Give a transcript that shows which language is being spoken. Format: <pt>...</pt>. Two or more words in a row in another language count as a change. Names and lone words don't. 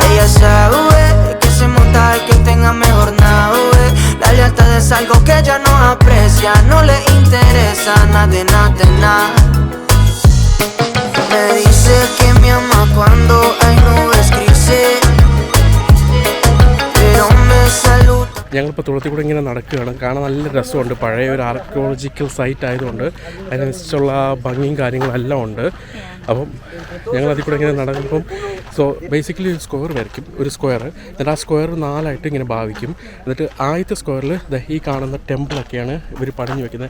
<es>Ella sabe que sin montar que tenga mejor nada. La lealtad es algo que ella no aprecia, no le interesa nada. Me dice que me ama cuando hay nubes grises, pero me saluda.</es> <ml>ഞങ്ങളിപ്പോൾ തുളത്തിൽ കൂടെ ഇങ്ങനെ നടക്കുകയാണ്. കാണാൻ നല്ല രസമുണ്ട്. പഴയ ഒരു</ml> <en>archaeological site</en> <ml>ആയതുകൊണ്ട് അതിനനുസരിച്ചുള്ള ഭംഗിയും കാര്യങ്ങളും എല്ലാം ഉണ്ട്. അപ്പം ഞങ്ങളതിൽ കൂടെ ഇങ്ങനെ നടക്കുമ്പം ബേസിക്കലി ഒരു സ്ക്വയർ വരയ്ക്കും, ഒരു സ്ക്വയർ. എന്നിട്ട് ആ സ്ക്വയർ 4ആയിട്ട് ഇങ്ങനെ ഭാവിക്കും. എന്നിട്ട് ആദ്യത്തെ സ്ക്വയറിൽ ഈ കാണുന്ന ടെമ്പിളൊക്കെയാണ് ഇവർ പണിഞ്ഞു വെക്കുന്നത്.</ml>